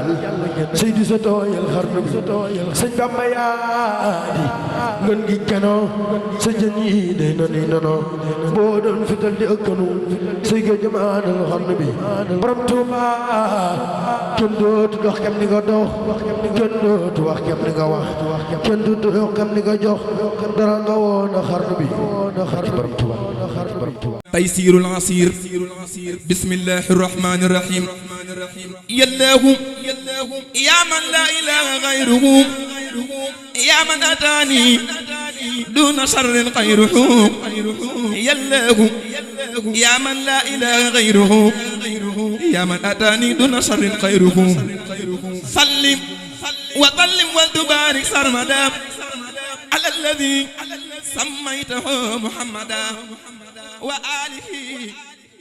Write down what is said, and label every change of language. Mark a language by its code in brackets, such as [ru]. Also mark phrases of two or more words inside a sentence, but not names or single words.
[wo] sëy di sa tooyal xarnu bi sëñ Bamba yaa di ngën gi keno sa jën yi day nani nono boo doon fital di ëkkanu sëy géej jamaanal xarnu bi borom Tuuba kenn dootu dox kem ni nga dox kenn dootu wax kem ni nga wax kenn dootu dox kem ni nga jox dara nga woon a xarnu bi borom Tuuba [ar] تيسير العسير بسم الله الرحمن الرحيم يا الله يا من لا إله غيره يا من أتاني دون شر غيره يا الله يا من لا إله غيره يا من أتاني دون شر غيره سلم وسلم وتبارك سرمدا على الذي سميته محمدا وآله